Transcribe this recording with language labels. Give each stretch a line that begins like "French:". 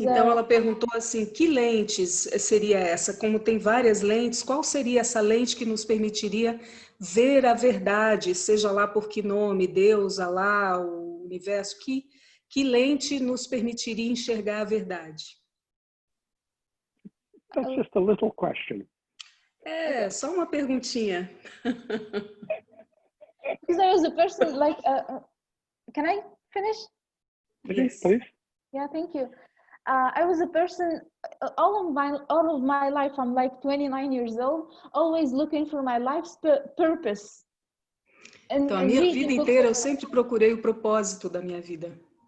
Portuguese: então ela perguntou assim, que lentes seria essa? Como tem várias lentes, qual seria essa lente que nos permitiria ver a verdade, seja lá por que nome, Deus, Alá, o universo, que lente nos permitiria enxergar a verdade?
English: That's just a little question.
Portuguese: Só uma perguntinha.
English: Because I was a person like, can I finish? Yes, please. Yeah, thank you. I was a person all of my life. I'm like 29 years old, always looking for my life's purpose.
Portuguese: Então a minha vida inteira eu sempre procurei o propósito da minha vida.